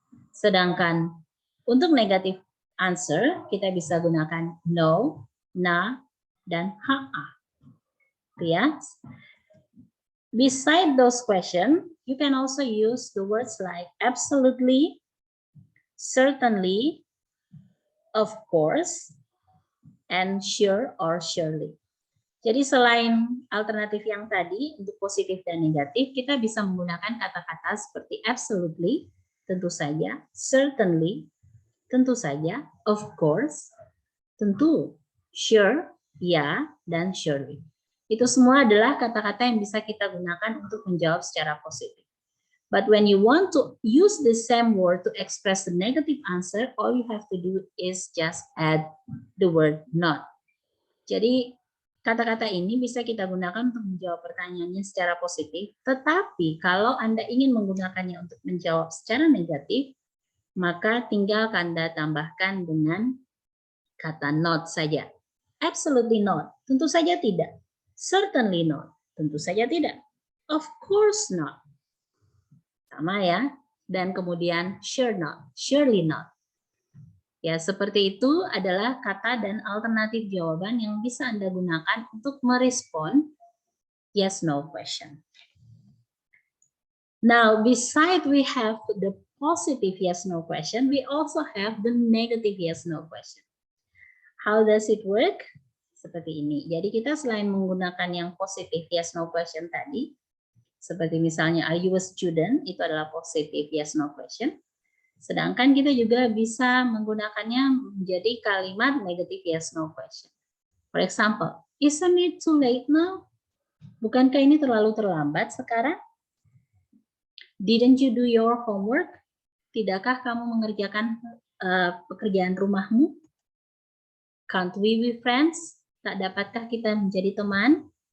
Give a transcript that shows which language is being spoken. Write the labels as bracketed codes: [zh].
[id] Sedangkan untuk negatif answer kita bisa gunakan no, na, dan ha-ha. Ya. [en] Beside those questions, you can also use the words like absolutely, certainly, of course, and sure or surely. [id] Jadi selain alternatif yang tadi untuk positif dan negatif, kita bisa menggunakan kata-kata seperti absolutely, tentu saja, certainly, tentu saja, of course, tentu, sure, ya, dan surely. Itu semua adalah kata-kata yang bisa kita gunakan untuk menjawab secara positif. [en] But when you want to use the same word to express the negative answer, all you have to do is just add the word not. [id] Jadi kata-kata ini bisa kita gunakan untuk menjawab pertanyaannya secara positif, tetapi kalau Anda ingin menggunakannya untuk menjawab secara negatif, maka tinggal Anda tambahkan dengan kata not saja. [en] Absolutely not, [id] tentu saja tidak. [en] Certainly not, [id] tentu saja tidak. [en] Of course not. [id] Sama ya. Dan kemudian sure not, surely not. Ya, seperti itu adalah kata dan alternatif jawaban yang bisa Anda gunakan untuk merespon yes no question. [en] Now, beside we have the positive yes no question, we also have the negative yes no question. How does it work? [id] Seperti ini. Jadi kita selain menggunakan yang positive yes no question tadi, seperti misalnya are you a student, itu adalah positive yes no question. Sedangkan kita juga bisa menggunakannya menjadi kalimat negative yes no question. [en] For example, isn't it too late now? [id] Bukankah ini terlalu terlambat sekarang? [en] Didn't you do your homework? [id] Tidakkah kamu mengerjakan pekerjaan rumahmu? [en] Can't we be friends? [id] Tak dapatkah kita menjadi teman?